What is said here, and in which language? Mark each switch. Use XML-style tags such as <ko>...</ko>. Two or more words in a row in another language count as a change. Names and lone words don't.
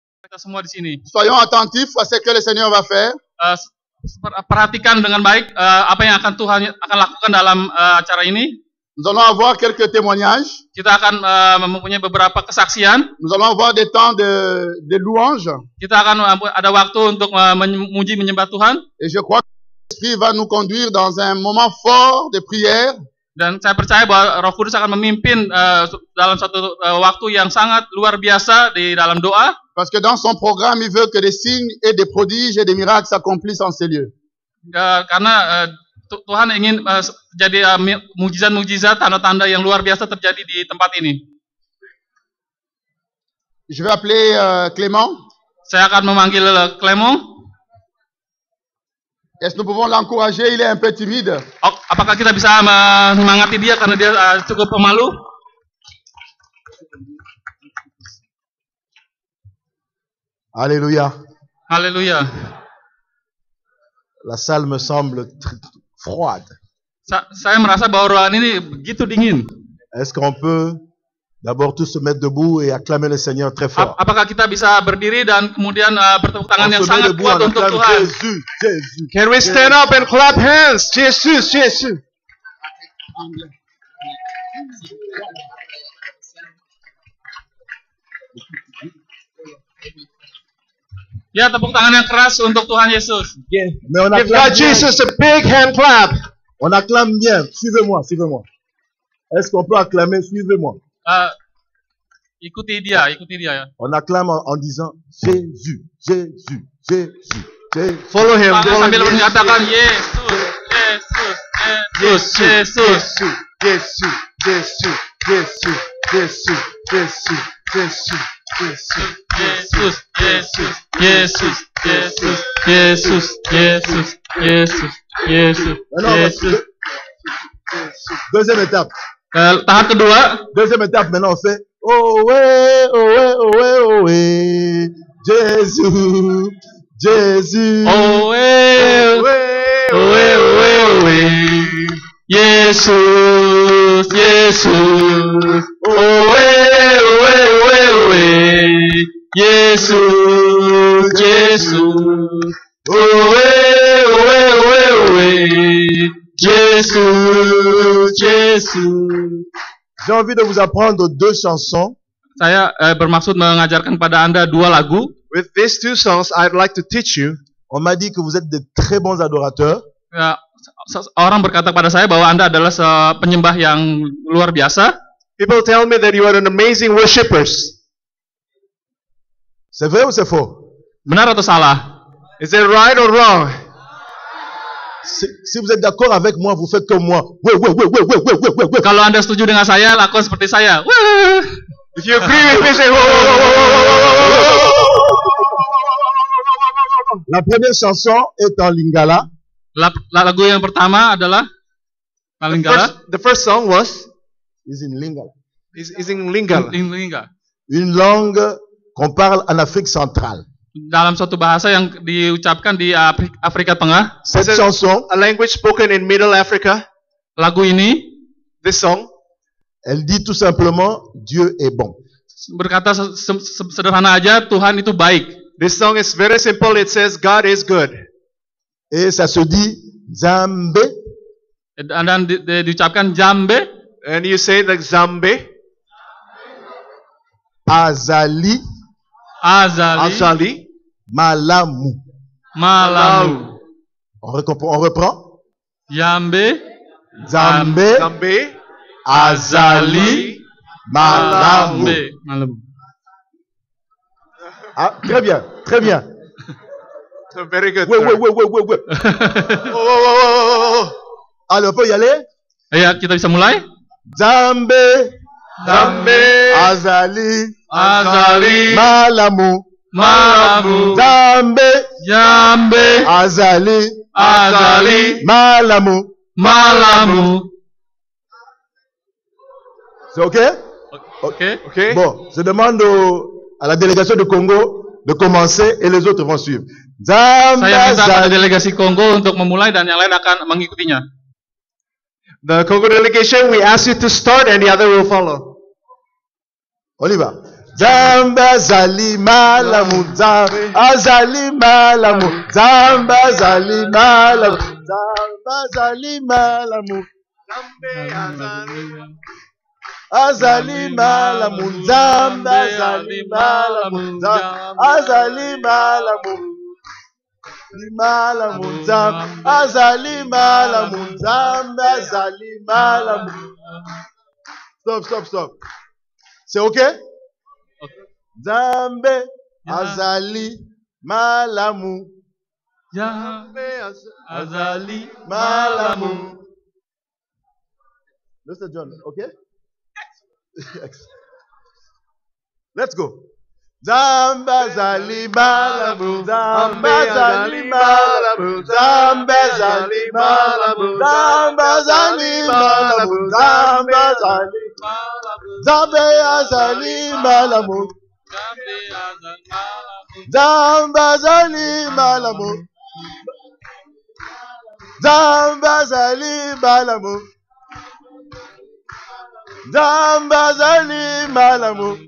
<id>kita semua di sini.</id> <fr>Soyons attentifs à ce que le Seigneur va faire.</fr> <id>Perhatikan dengan baik apa yang akan Tuhan akan lakukan dalam acara ini.</id> <fr>Nous allons avoir quelques témoignages.</fr> <id>Kita akan mempunyai beberapa kesaksian.</id> <fr>Nous allons avoir des temps de louange.</fr> <id>Kita akan ada waktu untuk memuji menyembah Tuhan.</id> <fr>Et je crois que l'Esprit va nous conduire dans un moment fort de prière.</fr> <id>Dan saya percaya bahwa Roh Kudus akan memimpin dalam satu waktu yang sangat luar biasa di dalam doa.</id> <fr>Parce que dans son programme, il veut que des signes et des prodiges et des miracles s'accomplissent en ces lieux.</fr> <id>Karena Tuhan ingin terjadi mujizat-mujizat, tanda-tanda yang luar biasa terjadi di tempat ini.</id> <fr>Je vais appeler Clément.</fr> <id>Saya akan memanggil Clément.</id> <fr>Est-ce que nous pouvons l'encourager? Il est un peu timide.</fr> <id>Apakah kita bisa menyemangati dia karena dia cukup pemalu?</id> <fr>Alléluia.</fr> <id>Haleluya.</id> <fr>La salle me semble froide.</fr> <id>Saya merasa bahwa ruangan ini begitu dingin.</id> <fr>Est-ce qu'on peut d'abord tous se mettre debout et acclamer le Seigneur très fort?</fr> <id>Apakah kita bisa berdiri dan kemudian bertepuk tangan yang sangat kuat untuk Tuhan?</id> <fr>Jésus, Jésus.</fr> <en>Can we stand up and clap hands? Jesus, Jesus.</en> <id>Ya, tepuk tangan yang keras untuk Tuhan Yesus.</id> <fr>Mais on</fr> <en>Give</en> <fr>acclame</fr> <en>God</en> <fr>bien.</fr> <en>Jesus a big hand clap.</en> <fr>On acclame bien. Suivez-moi, suivez-moi. Est-ce qu'on peut acclamer? Suivez-moi.</fr> <id>Ikuti dia ya.</id> <fr>On acclame en disant Jésus, Jésus, Jésus, Jésus.</fr> <en>Follow him.</en> <id>Sambil menyatakan Yesus, Yesus, Yesus,</id> <en>Jesus, Jesus, Jesus, Jesus, Jesus, Jesus, Jesus,</en> <id>Yesus, Yesus, Yesus, Yesus, Yesus, Yesus, Yesus, Yesus, Yesus.</id> <fr>Deuxième étape.</fr> <id>Tahap kedua.</id> <fr>Deuxième étape, maintenant on fait Ohé, ohé, ohé, ohé, Jésus, Jésus.</fr> <id>Ohé, ohé, ohé, ohé, Yesus, Yesus. Ohé, ohé, ohé, ohé, Yesus, Yesus. Ohé, ohé, ohé, ohé, Yesus, Yesus.</id> <fr>J'ai envie de vous apprendre deux chansons.</fr> <id>Saya bermaksud mengajarkan kepada Anda dua lagu.</id> <en>With these two songs, I'd like to teach you.</en> <fr>On m'a dit que vous êtes de très bons adorateurs.</fr> <id>Orang berkata kepada saya bahwa Anda adalah penyembah yang luar biasa.</id> <en>People tell me that you are an amazing worshippers.</en> <fr>C'est vrai ou c'est faux?</fr> <id>Benar atau salah?</id> <en>Is that right or wrong?</en> <fr>Si vous êtes d'accord avec moi, vous faites comme moi. Ouais, ouais, ouais, ouais, ouais, ouais, ouais, ouais, ouais.</fr> <id>Kalau Anda setuju dengan saya, lakukan seperti saya.</id> <en>If you agree with me, say whoa, whoa, whoa, whoa, whoa.</en> <fr>La première chanson est en lingala.</fr> <id>Lagu yang pertama adalah Lingala.</id> <en>The first song was Is in lingala. is in Lingala.</en> <fr>Une langue qu'on parle en Afrique centrale.</fr> <id>Dalam suatu bahasa yang diucapkan di Afrika Tengah.</id> <fr>Cette chanson,</fr> <en>A language spoken in Middle Africa.</en> <id>Lagu ini,</id> <en>This song,</en> <fr>elle dit tout simplement Dieu est bon.</fr> <id>berkata sederhana aja, Tuhan itu baik.</id> <en>this song is very simple. It says God is good.</en> <fr>Et ça se dit Zambé,</fr> <id>Dan diucapkan Jambe,</id> <en>And you say like Zambe,</en> <ln>Azali, Azali, Azali, Malamu. Malamu.</ln> <fr>On reprend.</fr> <ln>Jambe, Zambé, Zambe, Azali, Malamu. Malamu. Ah,</ln> <fr>très bien, très bien.</fr> <en>Very good.</en> <fr>Ouais,</fr> <en>sir.</en> <fr>ouais, ouais, ouais, ouais, ouais. Oh, oh, oh, oh, Allez, on peut y aller.</fr> <id>Ya, kita bisa mulai.</id> <ln>Zambé, Zambe, Azali, Azali, Malamu. Malamu, Zambé, Jambe, Azali, Azali, Malamu. Malamu.</ln> <fr>C'est OK?</fr> <id>Oke.</id> <en>Okay.</en> <fr>Bon, je demande à la délégation de Congo de commencer et les autres vont suivre.</fr> <ln>Zambé,</ln> <id>Saya minta pada</id> <ln>Azali.</ln> <id>delegasi Kongo untuk memulai dan yang lain akan mengikutinya.</id> <en>The Congo delegation, we ask you to start and the other will follow.</en> <fr>On y va.</fr> <ln>Nzambe azali malamu, Nzambe azali malamu, Nzambe azali malamu, Nzambe azali malamu, azali malamu, Nzambe azali malamu, Nzambe azali malamu, malamu, Nzambe azali malamu, Nzambe azali malamu.</ln> <fr>Stop. C'est OK?</fr> <ln>Nzambe azali malamu. Nzambe azali Malamu.</ln> <en>Mr. John, OK? Let's go.</en> <ln>Nzambe azali malamu, Nzambe azali malamu, Nzambe azali malamu, Nzambe azali malamu, Nzambe azali malamu, Nzambe azali malamu, Nzambe azali malamu, Nzambe azali malamu, Nzambe azali malamu,</ln>